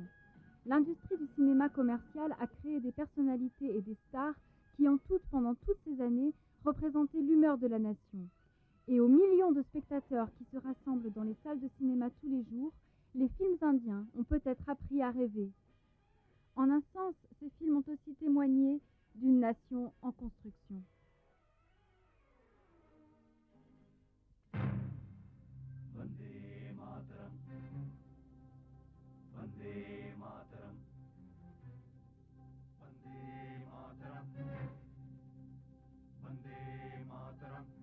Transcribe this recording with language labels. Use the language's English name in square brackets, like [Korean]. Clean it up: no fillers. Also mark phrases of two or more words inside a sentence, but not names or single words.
[French] L'industrie du cinéma commercial a créé des personnalités et des stars qui ont toutes, pendant toutes ces années, représenté l'humeur de la nation. Et aux millions de spectateurs qui se rassemblent dans les salles de cinéma tous les jours, les films indiens ont peut-être appris à rêver. En un sens, ces films ont aussi témoigné d'une nation en construction. [Sanskrit] वन्दे मातरम्. वन्दे मातरम्। वन्दे मातरम्. वन्दे मातरम्.